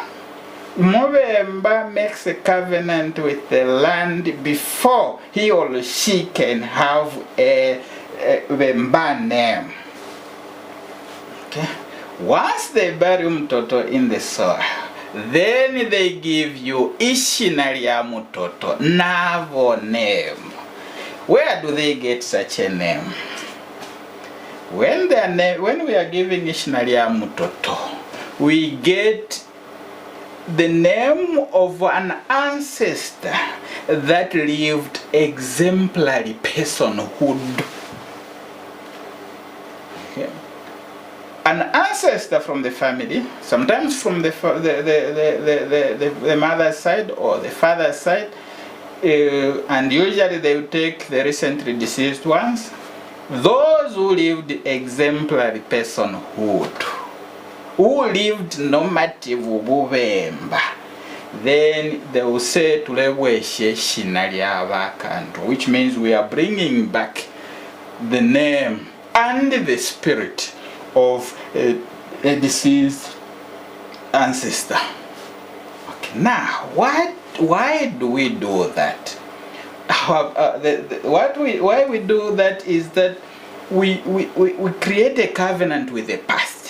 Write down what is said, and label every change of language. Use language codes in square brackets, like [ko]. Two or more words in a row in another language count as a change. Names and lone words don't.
[en] Umubemba makes a covenant with the land before he or she can have a Bemba name. Okay? Once they bury mutoto in the soil, then they give you [bem] ishina ya mutoto, [en] navo name. Where do they get such a name? When we are giving [bem] ishina ya mutoto, [en] we get the name of an ancestor that lived exemplary personhood. Okay. An ancestor from the family, sometimes from the mother's side or the father's side, and usually they will take the recently deceased ones. Those who lived exemplary personhood, who lived normative ububemba, then they will say [bem] tulebweshe ishina lyabakantu, [en] which means we are bringing back the name and the spirit of a deceased ancestor. Okay, now why do we do that? Why we do that is that we create a covenant with the past.